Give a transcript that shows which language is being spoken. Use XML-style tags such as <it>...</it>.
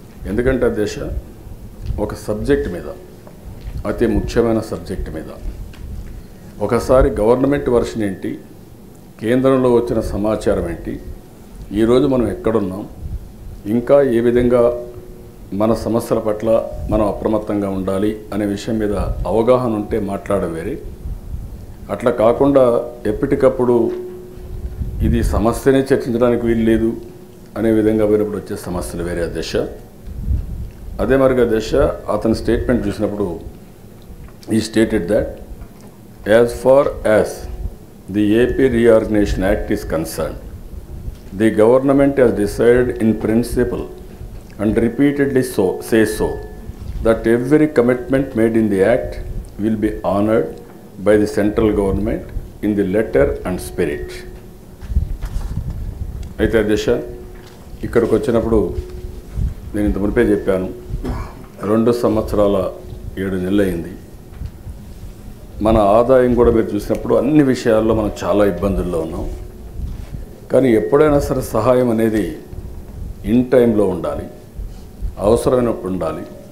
<te>ఎందుకంటే అధ్యక్ష, ఒక సబ్జెక్ట్ మీద, అతి ముఖ్యమైన సబ్జెక్ట్ మీద ఒకసారి గవర్నమెంట్ వర్షన్ ఏంటి, కేంద్రంలో వచ్చిన సమాచారం ఏంటి, ఈరోజు మనం ఎక్కడున్నాం, ఇంకా ఏ విధంగా మన సమస్యల పట్ల మనం అప్రమత్తంగా ఉండాలి అనే విషయం మీద అవగాహన ఉంటే మాట్లాడడం వేరే. అట్లా కాకుండా ఎప్పటికప్పుడు ఇది సమస్యనే చర్చించడానికి వీలు లేదు అనే విధంగా పోయినప్పుడు వచ్చే సమస్యలు వేరే దశ. అదే మరిగా దశ అతని స్టేట్మెంట్ చూసినప్పుడు</te> <en>he stated that as far as the AP Reorganization Act is concerned, The government has decided in principle and repeatedly says so that every commitment made in the act will be honored by the central government in the letter and spirit.</en> <te>అయితే అధ్యక్ష ఇక్కడికి వచ్చినప్పుడు నేను ఇంత మునిపే చెప్పాను 2 సంవత్సరాల 7 నెలలు అయింది. మన ఆదాయం కూడా మీరు చూసినప్పుడు అన్ని విషయాల్లో మనం చాలా ఇబ్బందుల్లో ఉన్నాం. కానీ ఎప్పుడైనా సరే సహాయం అనేది ఇన్ టైంలో ఉండాలి, అవసరమైనప్పుడు ఉండాలి.</te>